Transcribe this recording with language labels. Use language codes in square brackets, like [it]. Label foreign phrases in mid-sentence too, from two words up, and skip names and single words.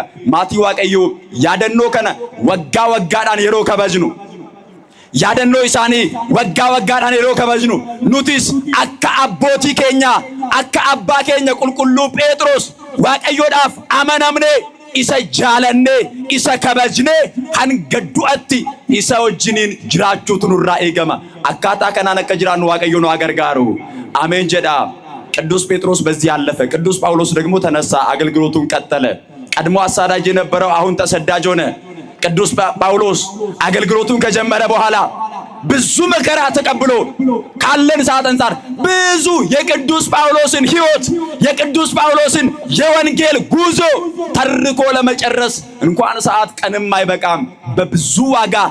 [om] maatii waaqayyoo yaadannoo kana waggaa waggaadhaan yeroo kabajnu yaadannoo isaanii waggaa waggaadhaan yeroo kabajnu nutis akka abbootii keenya akka abbaa keenya qulqulluu Phexros waaqayyoodhaaf amanamne isa jaalanne isa kabajne hanga du'atti isa wajjiniin jiraachuutu nurraa eegama akkaataa kanaan akka jiraannu waaqayyo nu gargaaru አሜን jedha [am] ቅዱስ ጴጥሮስ በዚህ ያለፈ ቅዱስ ጳውሎስ ደግሞ ተነሳ አገልግሎቱን ቀጠለ ቀድሞ አሳዳጅ የነበረው አሁን ተሰዳጅ ሆነ ቅዱስ ጳውሎስ አገልግሎቱን ከጀመረ በኋላ ብዙ መከራ ተቀብሎ ካለን ሰዓት አንፃር ብዙ የቅዱስ ጳውሎስን ሕይወት የቅዱስ ጳውሎስን የወንጌል ጉዞ ተርኮ ለመጨረስ እንኳን ሰዓት ቀንም አይበቃም በብዙ ዋጋ